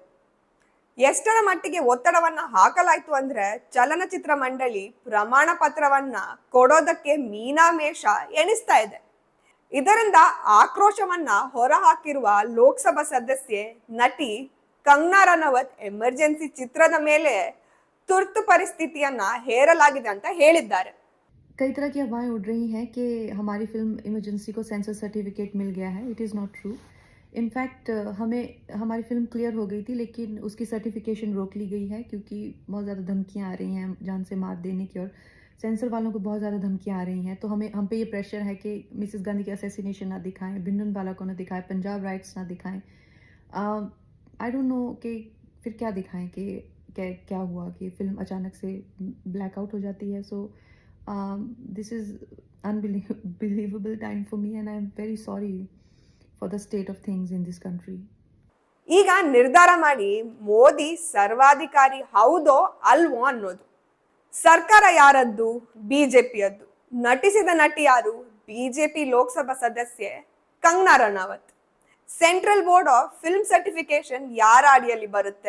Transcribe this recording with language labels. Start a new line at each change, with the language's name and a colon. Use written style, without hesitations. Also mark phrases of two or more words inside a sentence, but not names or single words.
Kannada: ಎಷ್ಟರ ಮಟ್ಟಿಗೆ ಒತ್ತಡವನ್ನ ಹಾಕಲಾಯ್ತು ಅಂದ್ರೆ ಚಲನಚಿತ್ರ ಮಂಡಳಿ ಪ್ರಮಾಣ ಪತ್ರವನ್ನ ಕೊಡೋದಕ್ಕೆ ಮೀನಾಮೇಷ ಎಣಿಸ್ತಾ ಇದೆ. ಇದರಿಂದ ಆಕ್ರೋಶವನ್ನ ಹೊರಹಾಕಿರುವ ಲೋಕಸಭಾ ಸದಸ್ಯೆ ನಟಿ ಕಂಗನಾ ರನೌತ್ ಎಮರ್ಜೆನ್ಸಿ ಚಿತ್ರದ ಮೇಲೆ ತುರ್ತು ಪರಿಸ್ಥಿತಿಯನ್ನ ಹೇರಲಾಗಿದೆ ಅಂತ ಹೇಳಿದ್ದಾರೆ.
Hindi: कई तरह की अफवाहें उड़ रही हैं कि हमारी फिल्म इमरजेंसी को सेंसर सर्टिफिकेट मिल गया है.
English: it is not true.
Hindi: इनफैक्ट हमें हमारी फिल्म क्लियर हो गई थी, लेकिन उसकी सर्टिफिकेशन रोक ली गई है क्योंकि बहुत ज़्यादा धमकियाँ आ रही हैं जान से मार देने की, और सेंसर वालों को बहुत ज़्यादा धमकियाँ आ रही हैं. तो हम पे ये प्रेशर है कि मिसेस गांधी के असैसिनेशन ना दिखाएं, भिंडरवाला को ना दिखाएं, पंजाब राइट्स ना दिखाएं.
English: I don't know
Hindi: कि फिर क्या दिखाएं कि क्या हुआ कि फिल्म अचानक से ब्लैकआउट हो जाती है.
English: सो this is unbelievable time for me and I am very sorry for the state of things in this country.
Kannada: ಈಗ ನಿರ್ಧಾರ ಮಾಡಿ ಮೋದಿ ಸರ್ವಾಧಿಕಾರಿ ಹೌದೋ ಅಲ್ವೋ ಅನ್ನೋದು. ಸರ್ಕಾರ ಯಾರದ್ದು? ಬಿಜೆಪಿಯದ್ದು. ನಟಿಸಿದ ನಟಿ ಯಾರು? ಬಿಜೆಪಿ ಲೋಕಸಭಾ ಸದಸ್ಯೆ ಕಂಗನಾ ರನೌತ್. ಸೆಂಟ್ರಲ್ ಬೋರ್ಡ್ ಆಫ್ ಫಿಲ್ಮ್ ಸರ್ಟಿಫಿಕೇಶನ್ ಯಾರ ಅಡಿಯಲ್ಲಿ ಬರುತ್ತೆ?